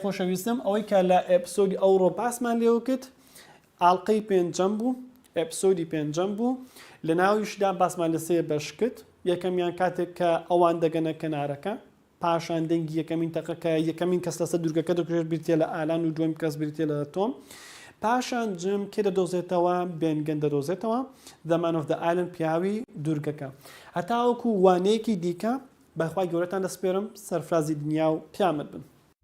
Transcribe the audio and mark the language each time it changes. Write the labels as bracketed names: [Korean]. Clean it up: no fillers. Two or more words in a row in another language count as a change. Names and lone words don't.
[Central Kurdish] خۆشەویستم ئەوەی کە لە ئەپسۆدی ئەوڕۆ باسمان لێوە کرد ئاڵلقەی پێنجەم بوو ئەپسۆدی پێنجەم بوو لە ناویشدا باسمان لە سێ بەش کرد یەکەمیان کاتێک کە ئەوان دەگەنە کەنارەکە پاشان دەنگی یەکەمین تەقەکە یەکەمین کەس لەسەر دوورگەکە دەکرێت بریتێ لە ئالان و دوێم کەس بریتێ لە تۆم پاشان جم کێ دەدۆزێتەوە بێنگەن دەدۆزێتەوە [English] the man of the island [Central Kurdish] پیاوی دوورگەکە هەتاوەکو وانەیەکی دیکە بەخوای گەورەتان دەسپێرم سەرفرازی دنیا و پیامەت بن